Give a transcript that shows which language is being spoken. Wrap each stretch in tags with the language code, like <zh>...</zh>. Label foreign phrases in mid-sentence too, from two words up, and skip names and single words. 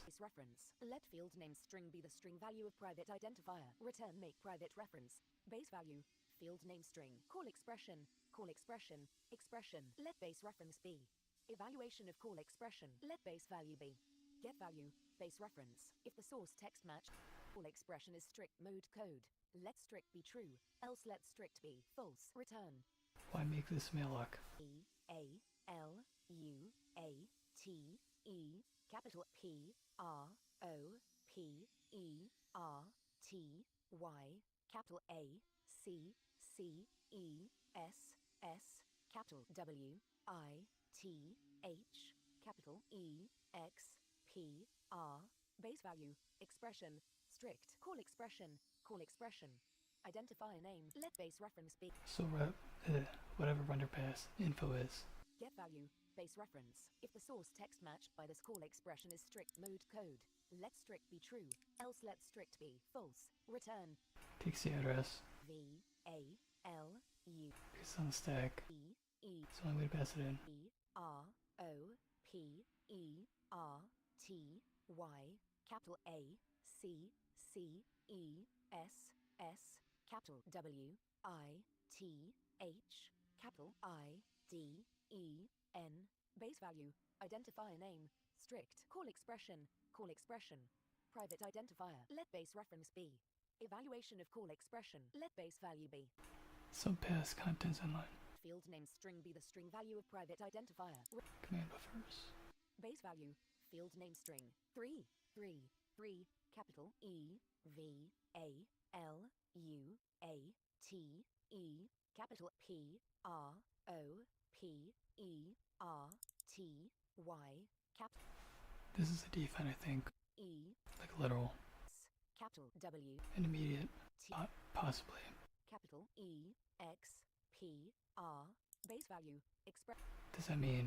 <en>base reference, let field name string be the string value of private identifier, return make private reference, base value, field name string, call expression, expression, let base reference be, evaluation of call expression, let base value be, Get value, base reference. If the source text match call expression is strict mode code, let strict be true, else let strict be false. Return. Why make this malloc? E-A-L-U-A-T-E, capital P-R-O-P-E-R-T-Y, capital A-C-C-E-S-S, capital W-I-T-H, capital E-X-P-R, base value, expression, strict, call expression, identify a name, let base reference be. So whatever render pass info is. Get value, base reference. If the source text matched by this call expression is strict mode code, let strict be true, else let strict be false. Return. Takes the address. V-A-L-U. It's on the stack. E-E. It's the only way to pass it in. E-R-O-P-E-R-T-Y, capital A-C-C-E-S-S, capital W-I-T-H, capital I-D-E-N, base value, identify a name, strict, call expression, private identifier, let base reference be. Evaluation of call expression, let base value be. Subpass contents inline. Field name string be the string value of private identifier. Command buffers. Base value, field name string, 3, capital E-V-A-L-U-A-T-E, capital P-R-O-P-E-R-T-Y, capital. This is a define, I think. E, Like literal. capital W, Intermediate. T, Possibly. capital E, X, P, R, base value, express. Does that mean</en>